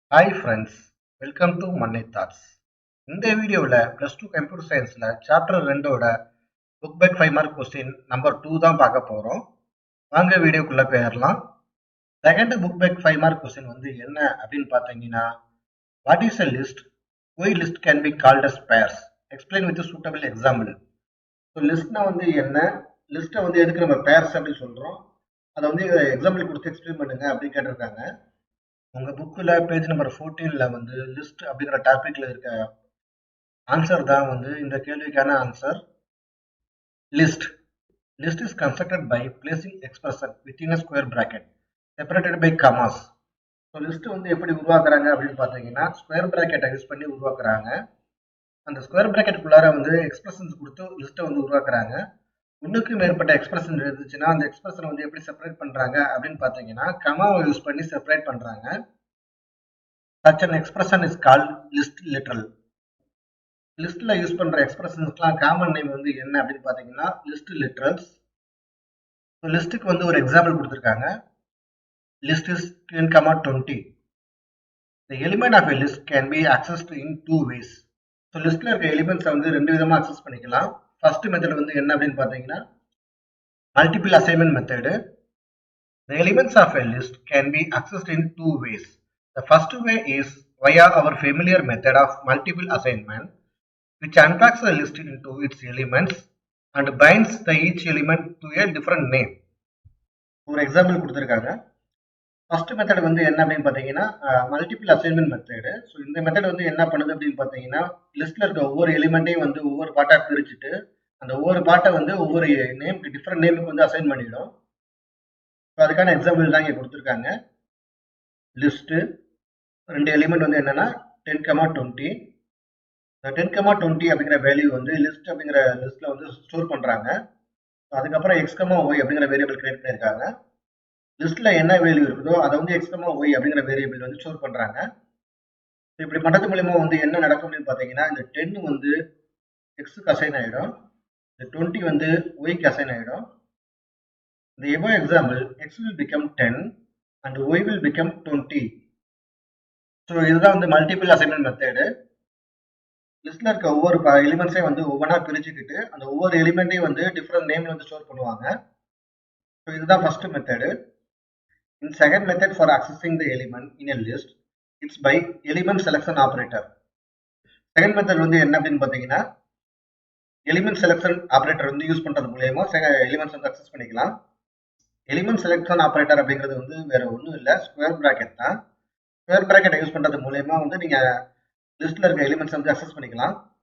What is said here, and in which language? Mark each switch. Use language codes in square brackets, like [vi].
[en] Hi friends, welcome to Mannai Thoughts. [ta] இந்த வீடியோவில் +2 computer சயின்ஸில் chapter 2ஓட book back 5 mark question number 2 தான் பார்க்க போகிறோம். வாங்க வீடியோக்குள்ளே போயிடலாம். Second book back 5 mark question வந்து என்ன அப்படின்னு பார்த்தீங்கன்னா, [en] What is a list? Why list can be called as pairs? Explain with a suitable example. [ta] So லிஸ்ட்னா வந்து என்ன, லிஸ்ட்டை வந்து எதுக்கு நம்ம பேர்ஸ் அப்படின்னு சொல்கிறோம், அதை வந்து எக்ஸாம்பிள் கொடுத்து எக்ஸ்பிளைன் பண்ணுங்க அப்படின்னு கேட்டிருக்காங்க. உங்க புக்கில் பேஜ் நம்பர் 14ல வந்து லிஸ்ட் அப்படிங்கிற டாபிக்ல இருக்க ஆன்சர் தான் வந்து இந்த கேள்விக்கான answer. [en] List list is constructed by placing expression within a square bracket separated by commas. [ta] So list வந்து எப்படி உருவாக்குறாங்க அப்படின்னு பார்த்தீங்கன்னா, ஸ்கொயர் பிராக்கெட்டை யூஸ் பண்ணி உருவாக்குறாங்க. அந்த ஸ்கொயர் பிராக்கெட்டுக்குள்ளார வந்து எக்ஸ்பிரஷன்ஸ் கொடுத்து லிஸ்ட்டை வந்து உருவாக்குறாங்க. ஒன்றுக்கு மேற்பட்ட எக்ஸ்பிரஷன் இருந்துச்சுன்னா அந்த எக்ஸ்பிரஷனை வந்து எப்படி செப்பரேட் பண்றாங்க அப்படின்னு பார்த்தீங்கன்னா, கமாவை யூஸ் பண்ணி செப்பரேட் பண்றாங்க. [en] Such an expression is called list literal. [ta] லிஸ்ட்ல யூஸ் பண்ற எக்ஸ்பிரஷன்ஸ்லாம் காமன் நேம் வந்து என்ன அப்படின்னு பாத்தீங்கன்னா லிஸ்ட் லிட்ரல்ஸ். லிஸ்ட்டுக்கு வந்து ஒரு எக்ஸாம்பிள் கொடுத்துருக்காங்க. [en] List is 10, 20. The element of a list can be accessed in two ways. [ta] So லிஸ்ட்ல இருக்க எலிமெண்ட்ஸை வந்து ரெண்டு விதமா அக்சஸ் பண்ணிக்கலாம். ஃபர்ஸ்ட் மெத்தட் வந்து என்ன அப்படின்னு பாத்தீங்கன்னா multiple assignment method. [en] The elements of a list can be accessed in two ways. The first way is via our familiar method of multiple assignment, which unpacks the list into its elements and binds each element to a different name. [ta] ஒரு example கொடுத்துருக்காங்க. First method வந்து என்ன அப்படின்னு பார்த்தீங்கன்னா multiple assignment method. So இந்த method வந்து என்ன பண்ணுது அப்படின்னு பார்த்தீங்கன்னா, லிஸ்ட்ல இருக்க ஒவ்வொரு எலிமெண்ட்டையும் வந்து ஒவ்வொரு பார்ட்டாக பிரிச்சுட்டு அந்த ஒவ்வொரு பார்ட்டை வந்து ஒவ்வொரு நேமுக்கு டிஃப்ரெண்ட் நேமுக்கு வந்து அசைன் பண்ணிடும். ஸோ அதுக்கான எக்ஸாம்பிள் தான் இங்கே கொடுத்துருக்காங்க. லிஸ்ட்டு ரெண்டு எலிமெண்ட் வந்து என்னன்னா 10, 20. 10, 20 அப்படிங்கிற வேல்யூ வந்து லிஸ்ட் அப்படிங்கிற லிஸ்ட்ல வந்து ஸ்டோர் பண்றாங்க. அதுக்கப்புறம் x, y அப்படிங்கிற வேரியபிள் கிரியேட் பண்ணியிருக்காங்க. லிஸ்ட்ல என்ன வேல்யூ இருக்குதோ அதை வந்து x, y அப்படிங்கிற வேரியபிள் வந்து ஸ்டோர் பண்றாங்க. இப்படி பண்றது மூலமா வந்து என்ன நடக்கும் அப்படின்னு பாத்தீங்கன்னா, இந்த 10 வந்து எக்ஸுக்கு அசைன் ஆயிடும், இந்த 20 வந்து ஒய்க்கு அசைன் ஆயிடும். [en] இந்த above example x will become 10 and y will become 20. [ta] So இதுதான் வந்து மல்டிபிள் அசைன்மெண்ட் மெத்தடு. லிஸ்ட்ல இருக்க ஒவ்வொரு எலிமெண்ட்ஸையும் வந்து ஒவ்வொன்றா பிரிச்சுக்கிட்டு அந்த ஒவ்வொரு எலிமெண்ட்டையும் வந்து டிஃப்ரெண்ட் நேம்ல வந்து ஸ்டோர் பண்ணுவாங்க. ஸோ இதுதான் first method. [en] In second method for accessing the element in a list, it's by element selection operator. [ta] Second method வந்து என்ன அப்படின்னு பார்த்தீங்கன்னா, எலிமெண்ட் செலக்ஷன் ஆப்ரேட்டர் வந்து யூஸ் பண்றது மூலயமா எலிமெண்ட்ஸ் வந்து அக்சஸ் பண்ணிக்கலாம். எலிமெண்ட் செலக்ஷன் ஆப்ரேட்டர் அப்படிங்கிறது வந்து வேற ஒன்றும் இல்லை, ஸ்கொயர் பிராக்கெட் தான். ஸ்கொயர் பிராக்கெட்டை யூஸ் பண்றது மூலயமா வந்து நீங்க லிஸ்ட்ல இருக்க எலிமெண்ட்ஸ் வந்து அக்சஸ் பண்ணிக்கலாம்.